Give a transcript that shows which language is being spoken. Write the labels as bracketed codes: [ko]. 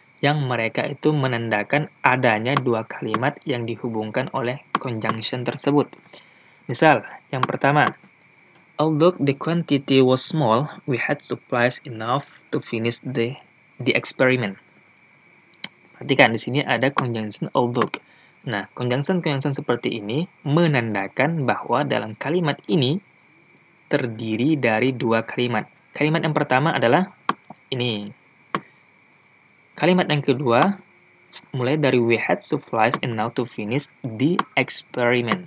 [id] yang mereka itu menandakan adanya dua kalimat yang dihubungkan oleh conjunction tersebut. Misal, yang pertama, [en] although the quantity was small, we had supplies enough to finish the experiment. [id] Perhatikan di sini ada conjunction although. Nah, conjunction seperti ini menandakan bahwa dalam kalimat ini terdiri dari dua kalimat. Kalimat yang pertama adalah ini. Kalimat yang kedua mulai dari [en] we had supplies enough to finish the experiment.